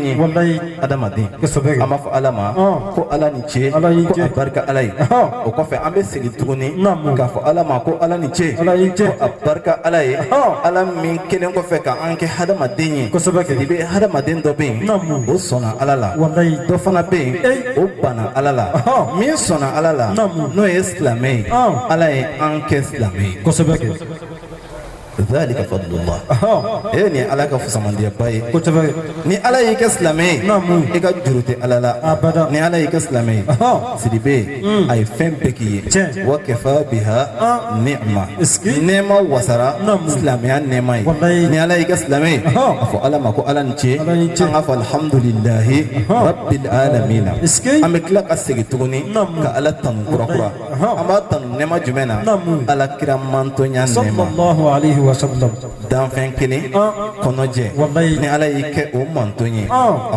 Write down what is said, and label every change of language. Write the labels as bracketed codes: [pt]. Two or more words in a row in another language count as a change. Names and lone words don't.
[bm] ye adamaden a ma fɔ ala ma ko ala ni ce ko a barika ala ye o kɔfɛ an bɛ segin tuguni k'a fɔ ala ma ko ala ni ce ko a barika ala ye ala min kelen kɔfɛ k'an kɛ hadamaden ye i bɛ hadamaden dɔ bɛ yen o sɔnna ala la dɔ fana bɛ yen o banna ala la min sɔnna ala la n'o ye silamɛ ye ala ye an kɛ silamɛ ye [ar] ذلك فضل الله [bm] ni ala ka fusamandiya ye ni ala y'i kɛ silamɛ ye i ka juru tɛ ala la ni ala y'i kɛ silamɛ ye sidibe a ye fɛn bɛɛ k'i ye wa [ar] كفى بها نعمة [bm] nɛɛma wasara silamɛya nɛɛma ye ni ala y'i kɛ silamɛ ye a fɔ ala ma ko ala ni ce an k'a fɔ [ar] الحمد لله رب العالمين [bm] an bɛ tila ka segin tuguni ka ala tanu kurakura an b'a tanu nɛɛma jumɛn na ala kira mantonya nɛɛma danfɛn kelen kɔnɔjɛ ni ala y'i kɛ o manton ye a